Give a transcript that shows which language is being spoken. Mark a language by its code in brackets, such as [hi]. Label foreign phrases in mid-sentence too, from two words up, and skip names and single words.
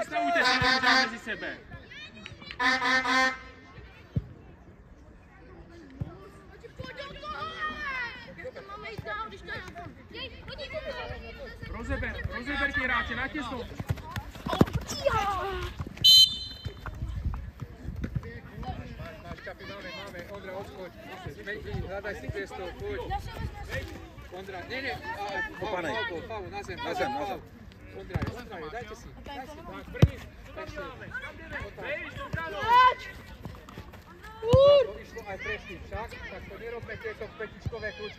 [cs] Nestavujte se tam mezi sebe. Rozeber ty hráče, natěsno. Máš Čapi, máme, Ondra, odskoč. [sk] Smejky, hľadaj si priestor, poď. Ondra, nie, faul, na zem. Ondra, dajte si. [cs] Tak, první. [sk] To išlo aj prešli však, tak to nerobme tieto petičkové kľúčky.